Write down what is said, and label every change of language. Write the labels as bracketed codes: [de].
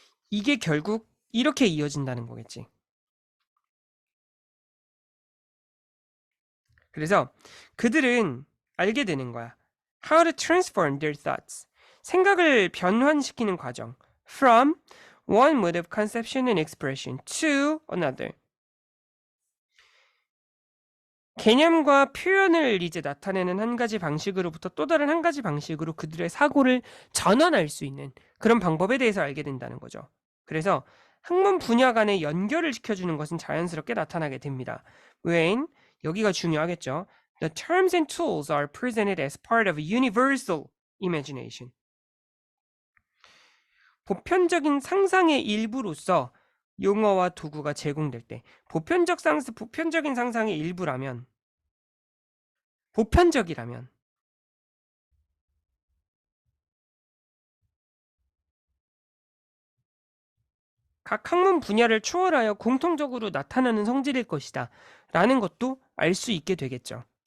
[ko] 이게 결국 이렇게 이어진다는 거겠지. 그래서 그들은 알게 되는 거야. [en] How to transform their thoughts. [ko] 생각을 변환시키는 과정. [en] From one mode of conception and expression to another. [ko] 개념과 표현을 이제 나타내는 한 가지 방식으로부터 또 다른 한 가지 방식으로 그들의 사고를 전환할 수 있는 그런 방법에 대해서 알게 된다는 거죠. 그래서 학문 분야 간의 연결을 시켜주는 것은 자연스럽게 나타나게 됩니다. when 여기가 중요하겠죠. [en] The terms and tools are presented as part of a universal imagination. [ko] 보편적인 상상의 일부로서 용어와 도구가 제공될 때 보편적인 상상의 일부라면 보편적이라면 각 학문 분야를 초월하여 공통적으로 나타나는 성질일 것이다 라는 것도 알 수 있게 되겠죠.